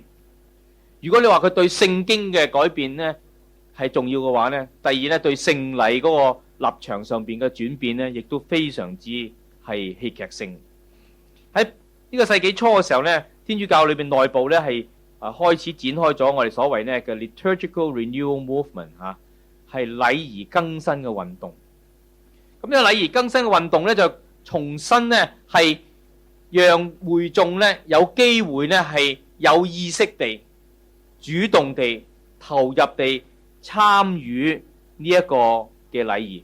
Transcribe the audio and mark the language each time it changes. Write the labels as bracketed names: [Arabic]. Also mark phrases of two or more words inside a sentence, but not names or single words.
[Cantonese] 如果你話佢對聖經嘅改變咧係重要嘅話咧，第二咧對聖禮嗰個立場上邊嘅轉變咧，亦都非常之係戲劇性。喺呢個世紀初嘅時候咧，天主教裏邊內部咧係開始展開咗我哋所謂咧嘅 [English] liturgical renewal movement [Cantonese] 嚇，係禮儀更新嘅運動。咁呢個禮儀更新嘅運動咧，就重新咧係讓會眾咧有機會咧係有意識地、主動地、投入地參與呢一個嘅禮儀。